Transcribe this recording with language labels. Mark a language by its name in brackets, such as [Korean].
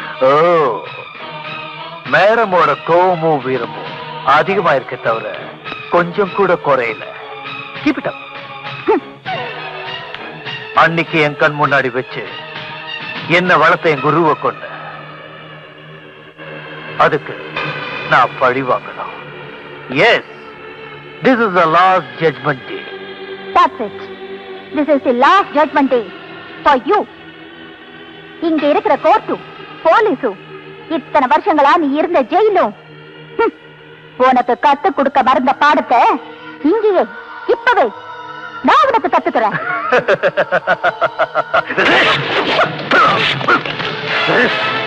[Tamil] ஓ, மேரமோட கோவமும் வீரமும் அதிகமா இருக்க தவிர கொஞ்சம் கூட குறையல. [English] Keep it up. [Tamil] அன்னைக்கு என் கண் முன்னாடி வச்சு என்ன வளர்த்த என் குருவை கொண்ட, அதுக்கு நான் பழி வாங்கணும். [English] Yes, this is the last judgment day. That's it. This is the last judgment day for you. [Tamil] இங்க இருக்கிற கோர்ட்டும் போலீஸும் இத்தனை வருஷங்களா நீ இருந்த ஜெயிலும் உனக்கு கத்து கொடுக்க மறந்த பாடத்தை இங்கேயே இப்பவே நான் உனக்கு கத்துக்கிறேன்.